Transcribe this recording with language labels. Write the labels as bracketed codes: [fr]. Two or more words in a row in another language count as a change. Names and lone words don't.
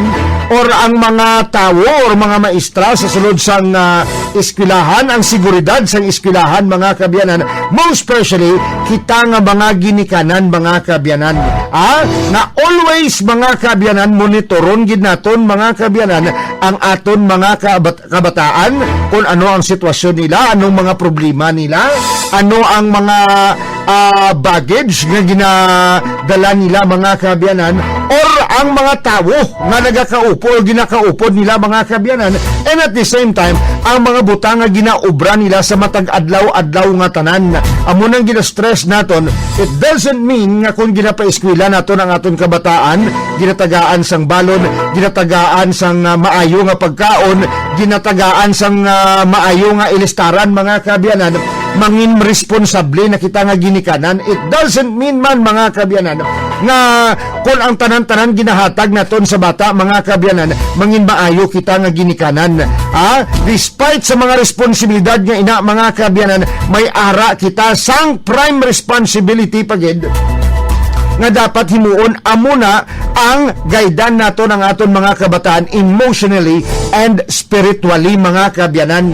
[hil] or ang mga tawo or mga maestra sa sulod sang eskwelahan, ang seguridad sang eskwelahan mga kabyanan, [en] most especially [hil] kita nga mga ginikanan mga kabyanan, na always mga kabyanan monitoron gid naton mga kabyanan ang aton mga kabataan kung ano ang sitwasyon nila, anong mga problema nila, ano ang mga baggage nga ginadala nila mga kabyanan, or ang mga tawo nga nagakaupo o ginakaupod nila mga kabyanan, [en] and at the same time [hil] ang mga butang nga ginaubra nila sa matag adlaw-adlaw nga tanan. Amo nang gina-stress naton, [en] it doesn't mean [hil] nga kung ginapaeskwela naton ang aton kabataan, ginatagaan sang balon, ginatagaan sang maayo nga pagkaon, ginatagaan sang maayo nga ilistaran mga kabyanan, mangin responsable na kita nga ginikanan. [en] It doesn't mean [hil] man mga kabyanan nga kung ang tanan-tanan ginahatag naton sa bata mga kabyanan, mangin maayo kita nga ginikanan. Despite sa mga responsibilidad nga ina mga kabyanan, may ara kita sang [en] prime responsibility [hil] pagid nga dapat himuon amuna ang gaydan nato ng aton mga kabataan [en] emotionally and spiritually [hil] mga kabyanan.